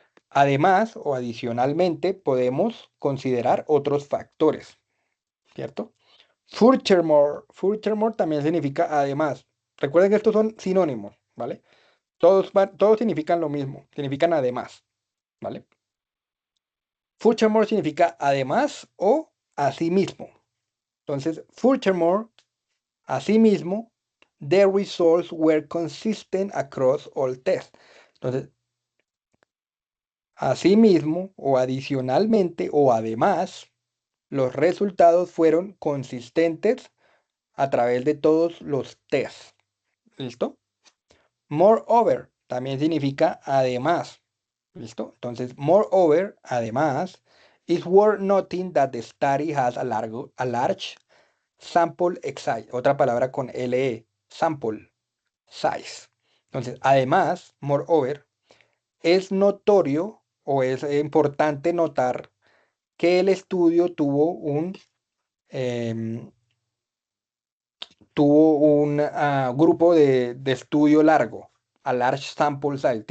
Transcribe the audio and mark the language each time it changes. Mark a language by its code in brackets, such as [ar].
[es] Además o adicionalmente podemos considerar otros factores, ¿cierto? Furthermore. Furthermore también significa además. Recuerden que estos son sinónimos, ¿vale? Todos significan lo mismo, significan además, ¿vale? Furthermore significa además o asimismo. [en] Entonces, furthermore, asimismo, the results were consistent across all tests. [es] Entonces, asimismo o adicionalmente o además, los resultados fueron consistentes a través de todos los tests. ¿Listo? Moreover también significa además. ¿Listo? [en] Entonces, moreover, además, is worth noting that the study has a large sample size. [es] Otra palabra con LE, [en] sample size. [es] Entonces, además, moreover, es notorio o es importante notar que el estudio em, tuvo un grupo de estudio largo, [en] a large sample size.